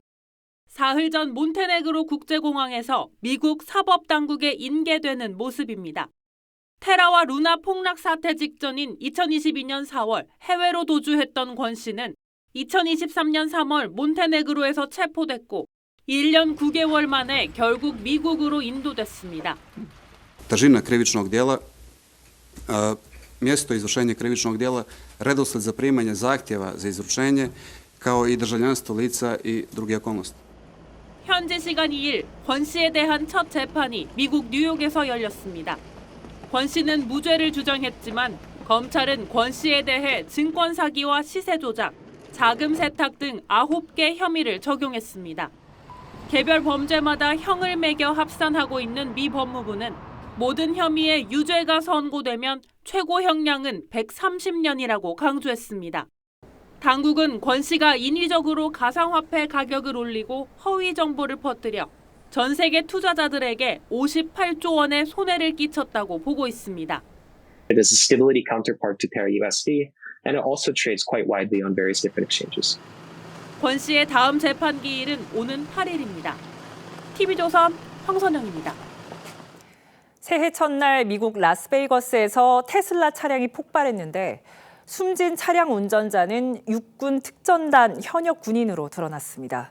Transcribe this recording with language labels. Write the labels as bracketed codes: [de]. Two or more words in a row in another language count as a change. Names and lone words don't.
[ko] 사흘 전 몬테네그로 국제공항에서 미국 사법당국에 인계되는 모습입니다. 테라와 루나 폭락 사태 직전인 2022년 4월 해외로 도주했던 권 씨는 2023년 3월 몬테네그로에서 체포됐고 1년 9개월 만에 결국 미국으로 인도됐습니다. [sr] Težina krivičnog djela, mjesto izvršenja krivičnog djela, redosled zaprimanja zahtjeva za izručenje, kao i državljanstvo lica i druge okolnosti. [ko] 현지 시간 2일 권 씨에 대한 첫 재판이 미국 뉴욕에서 열렸습니다. 권 씨는 무죄를 주장했지만 검찰은 권 씨에 대해 증권 사기와 시세 조작, 자금 세탁 등 9개 혐의를 적용했습니다. 개별 범죄마다 형을 매겨 합산하고 있는 미 법무부는 모든 혐의에 유죄가 선고되면 최고 형량은 130년이라고 강조했습니다. 당국은 권 씨가 인위적으로 가상화폐 가격을 올리고 허위 정보를 퍼뜨려 전 세계 투자자들에게 58조 원의 손해를 끼쳤다고 보고 있습니다. [en] It is a stability counterpart to Terra USD, and it also trades quite widely on various different exchanges. [ko] 권 씨의 다음 재판 기일은 오는 8일입니다. TV조선 황선영입니다. 새해 첫날 미국 라스베이거스에서 테슬라 차량이 폭발했는데 숨진 차량 운전자는 육군 특전단 현역 군인으로 드러났습니다.